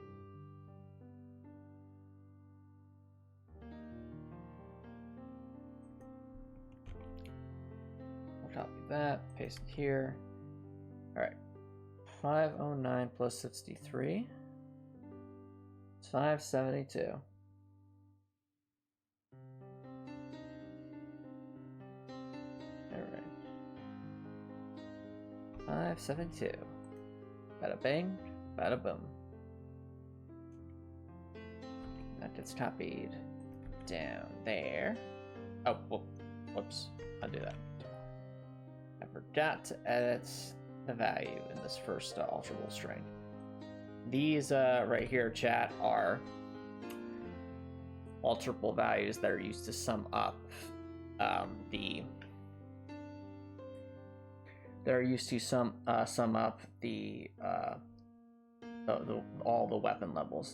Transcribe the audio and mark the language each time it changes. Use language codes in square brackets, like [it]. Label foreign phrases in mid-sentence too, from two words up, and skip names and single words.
[en] We'll copy that, paste it here. Alright, 509 plus 63. It's 572. Alright. 572. Bada bang, bada boom. That gets copied down there. Oh, whoops. I'll do that. I forgot to edit the value in this first alterable string. These right here, chat, are alterable values that are used to sum up all the weapon levels.